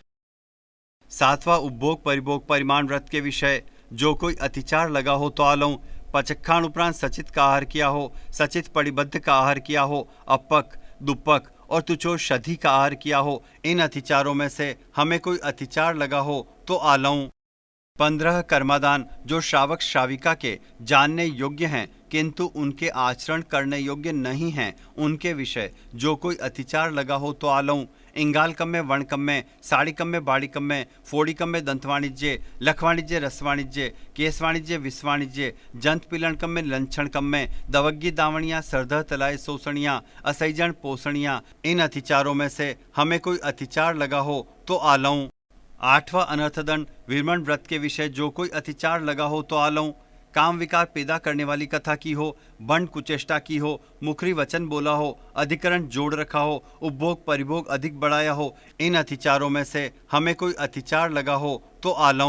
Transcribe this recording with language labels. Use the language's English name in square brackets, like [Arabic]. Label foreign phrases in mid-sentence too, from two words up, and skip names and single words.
[Hindi] सातवां उपभोग परिभोग परिमाण व्रत के विषय जो कोई अतिचार लगा हो तो आलौ पचखान उपरांत सचित का आहार किया हो, सचित परिबद्ध का आहार किया हो, अपक दुपक और तुचो शधी का आहार किया हो, इन अतिचारों में से हमें कोई अतिचार लगा हो तो आलौ। 15 कर्मादान जो श्रावक श्राविका के जानने योग्य हैं किंतु उनके आचरण करने योग्य नहीं हैं, उनके विषय जो कोई अतिचार लगा हो तो आलौ [Prakrit languages] इंगालकम में वर्णकम में साड़ीकम में बाड़ीकम में फोड़ीकम में दंत वाणिज्य लख वाणिज्य रस वाणिज्य केस वाणिज्य विष वाणिज्य जंत पिलणकम में लंछणकम में दवग्गी दावणियाँ सरदह तलाय शोषणियाँ असैजन पोषणियाँ, [Hindi] इन अतिचारों में से हमें कोई अतिचार लगा हो तो आलौ। आठवां अनर्थदंड विरमण व्रत के विषय जो कोई अतिचार लगा हो तो आलौ काम विकार पैदा करने वाली कथा की हो, बंड कुचेष्टा की हो, मुखरी वचन बोला हो, अधिकरण जोड़ रखा हो, उपभोग परिभोग अधिक बढ़ाया हो, इन अतिचारों में से हमें कोई अतिचार लगा हो तो आलौ।